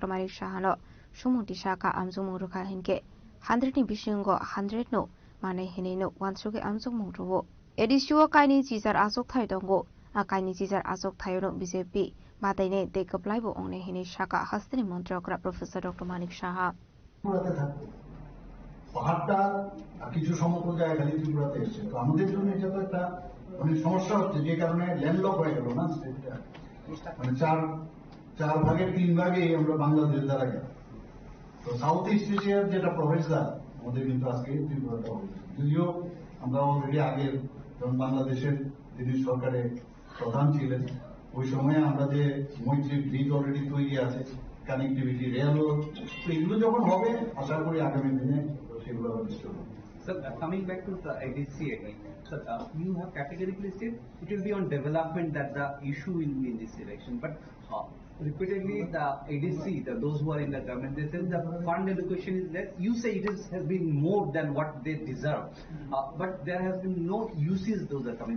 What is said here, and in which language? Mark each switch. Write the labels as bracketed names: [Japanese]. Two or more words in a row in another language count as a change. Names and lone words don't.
[Kok Borok] Manik Shahano Shumunti Shaka Amjokmo Ruka Hinke 100 ni Bishingo 100 no Mane Hineno Wansuke Amjokmo Ruwo ADC Kaini Chisar Asok Thai Dongo Akaini Chisar Asok Thayo BJP Mataine Dekaplaibo Onne Hini Shaka Hasini Montri Okra Professor Dr. Manik Shaha [Bangla] পাহাড়টা কিছু সমতল জায়গা খালি ত্রিপুরাতে এসছে তো আমাদের জন্য এটা তো একটা মানে সমস্যা হচ্ছে যে কারণে ল্যান্ডলক হয়ে গেল না স্টেটটা মানে চার ভাগের 3 ভাগে আমরা বাংলাদেশ দ্বারা গেল তো [English] South East Asia [Bangla] যেটা প্রফেসর আমাদের কিন্তু আজকে ত্রিপুরাটা হয়েছে যদিও আমরা অলরেডি আগের যখন বাংলাদেশের যিনি সরকারে প্রধান ছিলেন ওই সময়ে আমরা যে মৈত্রী ব্রিজ অলরেডি তৈরি আছে [English] connectivity rail [Bangla] তো এগুলো যখন হবে আশা করি আগামী দিনে [English] So coming back to the ADC again, so you have categorically said it will be on development that the issue will be in this election, but repeatedly the ADC, those who are in the government, they say the fund allocation is less. You say it has been more than what they deserve, but there has been no uses those are coming.